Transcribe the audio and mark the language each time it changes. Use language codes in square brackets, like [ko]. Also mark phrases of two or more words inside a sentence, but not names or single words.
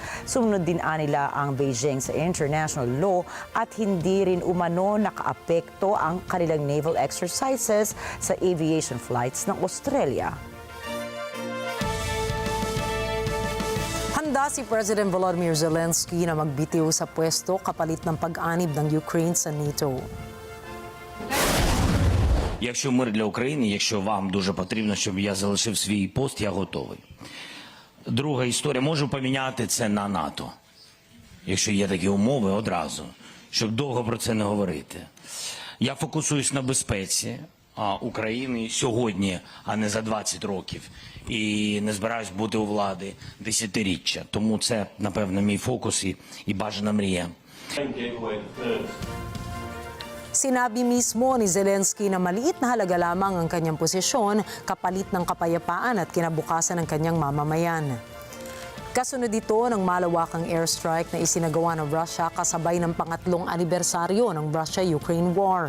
[tl] Sumunod din nila ang Beijing sa [en] international law [tl] at hindi rin umano nakaapekto ang kanilang [en] naval exercises [tl] sa [en] aviation flights [tl] ng Australia. Handa si President Volodymyr Zelensky na magbitiw sa pwesto kapalit ng pag-anib ng Ukraine sa NATO. [uk] Якщо мир для України, якщо вам дуже потрібно, щоб я залишив свій пост, я готовий. Друга історія, можу поміняти це на НАТО. Якщо є такі умови, одразу, щоб довго про це не говорити. Я фокусуюсь на безпеці України сьогодні, а не за 20 років. І не збираюсь бути у влади десятиріччя. Тому це, напевно, мій фокус і бажана мрія. [tl] Sinabi mismo ni Zelensky na maliit na halaga lamang ang kanyang posisyon kapalit ng kapayapaan at kinabukasan ng kanyang mamamayan. Kasunod ito ng malawakang airstrike na isinagawa ng Russia kasabay ng pangatlong anibersaryo ng Russia-Ukraine War.